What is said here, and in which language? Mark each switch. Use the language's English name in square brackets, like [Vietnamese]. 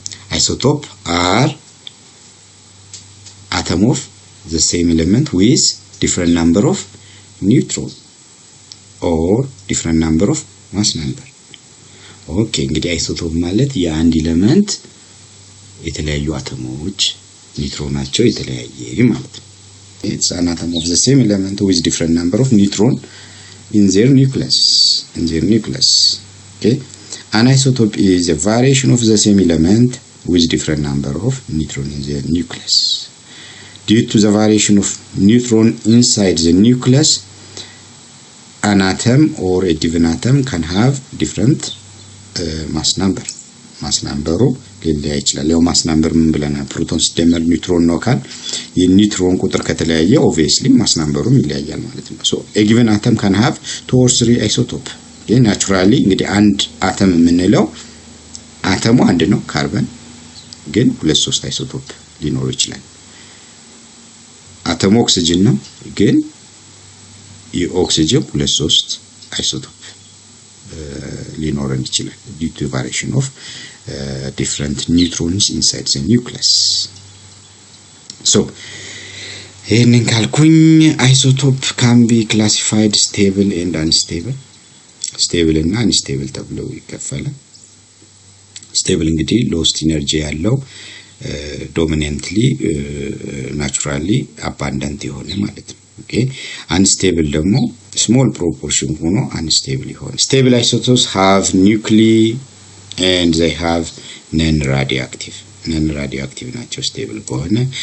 [English] Isotope are atom of the same element with different number of neutron or different number of mass number. [Amharic] Okay, እንግዲህ isotope ማለት የአንድ ኤሌመንት የተለያዩ አተሞች ኒውትሮናቸው የተለያየ ማለት ነው. [English] It's an atom of the same element with different number of neutron in their nucleus. Okay, an isotope is a variation of the same element with different number of neutron in their nucleus. Due to the variation of neutron inside the nucleus, an atom or a given atom can have different mass number. [Amharic] Mass number ሊለያይ ይችላል. ያው mass number ምን ብለናል? ፕሮቶን ሲደመር ኒውትሮን ነው ካል የኒውትሮን ቁጥር ከተለያየ obviously mass numberም ይለያያል ማለት ነው. [English] So a given atom can have 2 or 3 isotope. [Amharic] naturally እንግዲህ አንድ አተም የምንለው አተሙ አንድ ነው ካርበን ግን 2-3 አይሶቶፕ ሊኖር ይችላል. አተሙ ኦክሲጅን ነው ግን የኦክሲጅን 2-3 አይሶቶፕ ሊኖረን ይችላል [English] due to variation of different neutrons inside the nucleus. So [Amharic] ይህንን ካልኩኝ [English] isotope can be classified stable and unstable. [Amharic] stable እና unstable ተብለው ይከፈላል. [English] stable እንግዲህ lowest energy ያለው dominantly naturally abundant [Amharic] የሆነ ማለት ነው. [English] okay, unstable ደግሞ small proportion ሆኖ unstable ይሆን. stable isotopes have nuclei and they have non-radioactive ናቸው stable ከሆነ.